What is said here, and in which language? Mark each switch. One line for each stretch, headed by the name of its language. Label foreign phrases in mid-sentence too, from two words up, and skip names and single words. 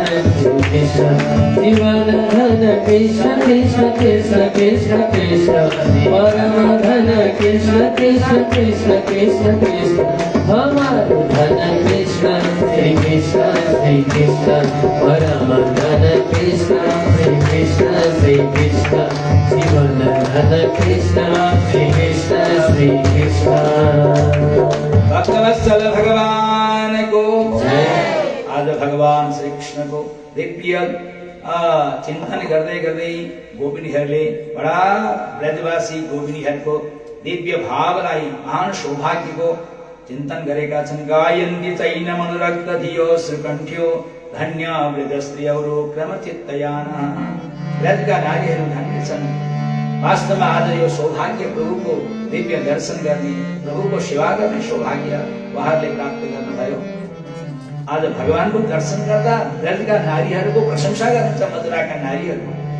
Braj: श्री कृष्ण, जीवन धन कृष्ण कृष्ण कृष्ण कृष्ण कृष्ण, परम धन कृष्ण कृष्ण कृष्ण कृष्ण कृष्ण, हमारो धन कृष्ण श्री कृष्ण श्री कृष्ण, परम धन कृष्ण श्री कृष्ण श्री कृष्ण, जीवन धन कृष्ण श्री कृष्ण श्री कृष्ण।
Nepali: भक्तवत्सल भगवान को जय। आज भगवान श्री कृष्ण को दिव्य चिन्तन गर्दै गर्दै गोपिनीहरूले बडा ब्रजवासी गोपिनीहरूको दिव्य भावलाई, महान सौभाग्यको चिन्तन गरेका छन्।
Sanskrit: गायन्ति चैन मनोरक्त धियो श्रीकण्ठ्यो धन्य ब्रजस्त्रियौरो क्रमचित्तयानः।
Nepali: ब्रजका नारीहरू धन्य छन्। वास्तवमा आज यो सौभाग्य प्रभुको दिव्य दर्शन गर्ने, प्रभुको सेवा गर्ने सौभाग्य उहाँहरूले प्राप्त गर्नुभयो। आज भगवानको दर्शन गर्दा ब्रजका नारीहरूको प्रशंसा गर्नुहुन्छ, मथुराका नारीहरू।